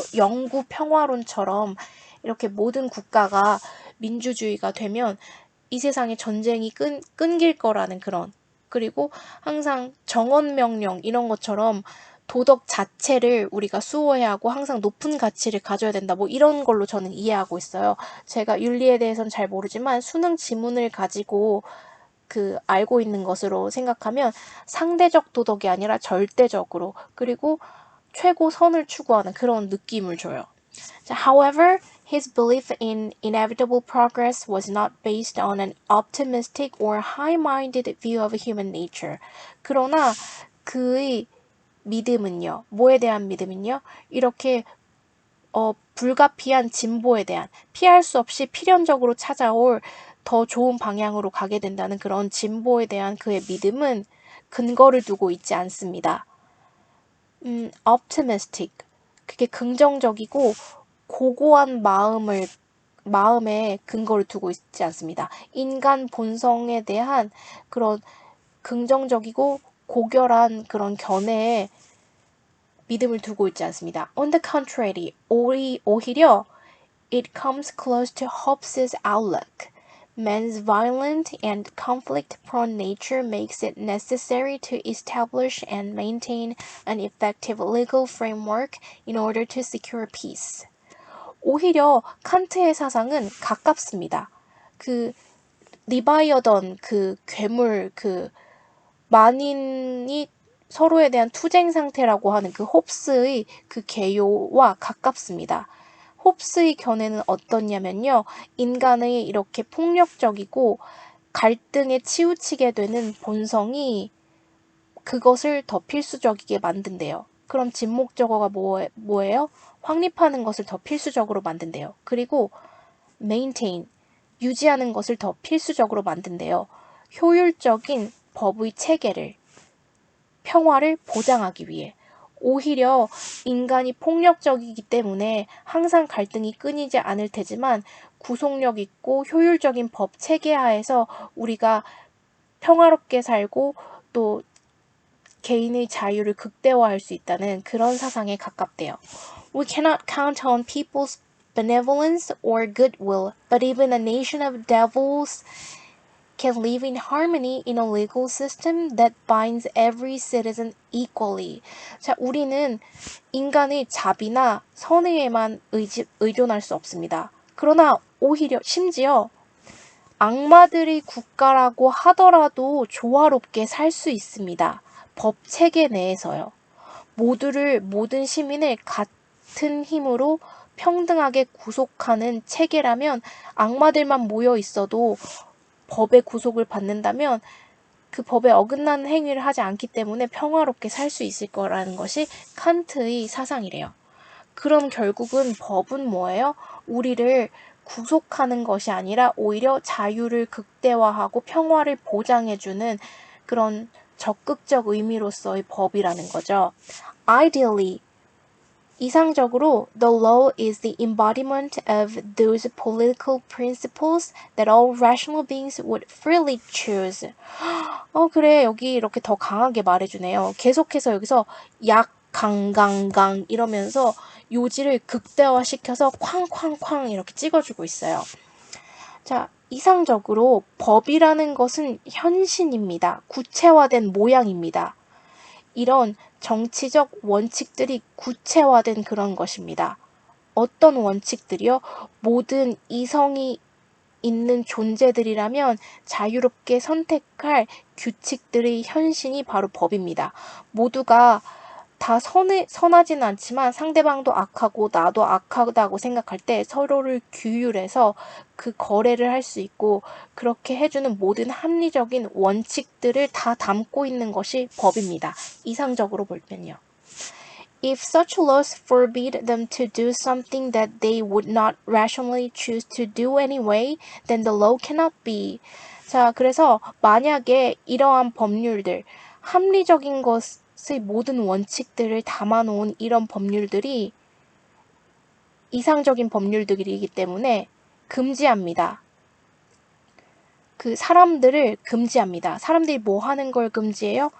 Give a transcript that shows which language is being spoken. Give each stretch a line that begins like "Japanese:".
Korean: 영구 평화론처럼 이렇게 모든 국가가 민주주의가 되면 이 세상에 전쟁이 끊길 거라는 그런, 그리고 항상 정언명령 이런 것처럼 도덕 자체를 우리가 수호해야 하고 항상 높은 가치를 가져야 된다. 뭐 이런 걸로 저는 이해하고 있어요. 제가 윤리에 대해서는 잘 모르지만 수능 지문을 가지고 알고 있는 것으로 생각하면 상대적 도덕이 아니라 절대적으로, 그리고 최고 선을 추구하는 그런 느낌을 줘요.
English: However, his belief in inevitable progress was not based on an optimistic or high-minded view of human nature.
Korean: 그러나 그의 믿음은요, 뭐에 대한 믿음은요, 이렇게 불가피한 진보에 대한, 피할 수 없이 필연적으로 찾아올 더 좋은 방향으로 가게 된다는 그런 진보에 대한 그의 믿음은 근거를 두고 있지 않습니다. optimistic, 그게 긍정적이고 고고한 마음에 근거를 두고 있지 않습니다. 인간 본성에 대한 그런 긍정적이고 고결한 그런 견해에 믿음을 두고 있지 않습니다.
English: On the contrary, 오히려 it comes close to Hobbes's outlook. Man's violent and conflict-prone nature makes it necessary to establish and maintain an effective legal framework in order to secure peace.
Korean: 오히려 칸트의 사상은 가깝습니다. 리바이어던 괴물, 만인이 서로에 대한 투쟁 상태라고 하는 홉스의 개요와 가깝습니다. 홉스의 견해는 어떻냐면요, 인간의 이렇게 폭력적이고 갈등에 치우치게 되는 본성이 그것을 더 필수적이게 만든대요. 그럼 진목적어가 뭐예요? 확립하는 것을 더 필수적으로 만든대요. 그리고 maintain, 유지하는 것을 더 필수적으로 만든대요. 효율적인 법의 체계를, 평화를 보장하기 위해. 오히려 인간이 폭력적이기 때문에 항상 갈등이 끊이지 않을 테지만 구속력 있고 효율적인 법 체계 하에서 우리가 평화롭게 살고 또 개인의 자유를 극대화할 수 있다는 그런 사상에 가깝대요.
English: We cannot count on people's benevolence or goodwill, but even a nation of devils can live in harmony in a legal system that binds every citizen equally.
Korean: 자, 우리는 인간의 자비나 선의에만 의존할 수 없습니다. 그러나 오히려 심지어 악마들의 국가라고 하더라도 조화롭게 살 수 있습니다. 법 체계 내에서요. 모든 시민을 같은 힘으로 평등하게 구속하는 체계라면 악마들만 모여 있어도 법의 구속을 받는다면 그 법에 어긋나는 행위를 하지 않기 때문에 평화롭게 살 수 있을 거라는 것이 칸트의 사상이래요. 그럼 결국은 법은 뭐예요? 우리를 구속하는 것이 아니라 오히려 자유를 극대화하고 평화를 보장해주는 그런 적극적 의미로서의 법이라는 거죠.
English: Ideally, 이상적으로, the law is the embodiment of those political principles that all rational beings would freely choose.
Korean: 그래. 여기 이렇게 더 강하게 말해주네요. 계속해서 여기서 약, 강 이러면서 요지를 극대화시켜서 쾅쾅쾅 이렇게 찍어주고 있어요. 자, 이상적으로 법이라는 것은 현신입니다. 구체화된 모양입니다. 이런 정치적 원칙들이 구체화된 그런 것입니다. 어떤 원칙들이요? 모든 이성이 있는 존재들이라면 자유롭게 선택할 규칙들의 현신이 바로 법입니다. 모두가 다 선하지는 않지만 상대방도 악하고 나도 악하다고 생각할 때 서로를 규율해서 그 거래를 할 수 있고 그렇게 해주는 모든 합리적인 원칙들을 다 담고 있는 것이 법입니다. 이상적으로 볼 때는요.
English: If such laws forbid them to do something that they would not rationally choose to do anyway, then the law cannot be.
Korean: 자, 그래서 만약에 이러한 법률들, 합리적인 것의 모든 원칙들을 담아놓은 이런 법률들이 이상적인 법률들이기 때문에 금지합니다. 그 사람들을 금지합니다. 사람들이 뭐 하는 걸 금지해요?